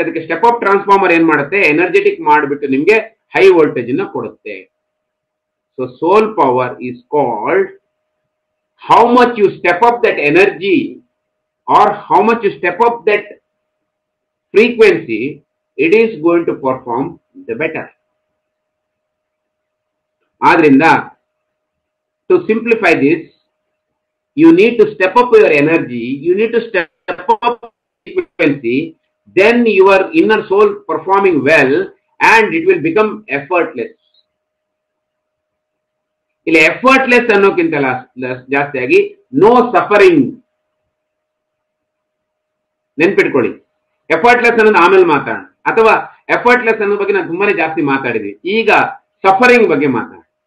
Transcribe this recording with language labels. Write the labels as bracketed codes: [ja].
[kn] ಅದಕ್ಕೆ step up transformer ಏನ್ ಮಾಡುತ್ತೆ, ಎನರ್ಜೆಟಿಕ್ ಮಾಡಿಬಿಟ್ಟು ನಿಮ್ಗೆ ಹೈ ವೋಲ್ಟೇಜ್ ಅನ್ನ ಕೊಡುತ್ತೆ. [en] So soul power is called how much you step up that energy or how much you step up that frequency, it is going to perform the better. Adrinda, to simplify this, you need to step up your energy, you need to step up frequency, then your inner soul performing well and it will become effortless. [kn] ಇಲ್ಲಿ effortless ಅನ್ನೋಕ್ಕಿಂತಲ್ಲ ಜಾಸ್ತಿಯಾಗಿ [en] no suffering. [kn] ನೆನ್ಪಿಟ್ಕೊಳ್ಳಿ, effortless ಅನ್ನೋದು ಆಮೇಲೆ ಮಾತಾಡೋಣ, ಅಥವಾ effortless ಅನ್ನೋ ಬಗ್ಗೆ ನಾನು ತುಂಬಾನೇ ಜಾಸ್ತಿ ಮಾತಾಡಿದ್ವಿ. ಈಗ ಸಫರಿಂಗ್ ಬಗ್ಗೆ ಮಾತಾಡ.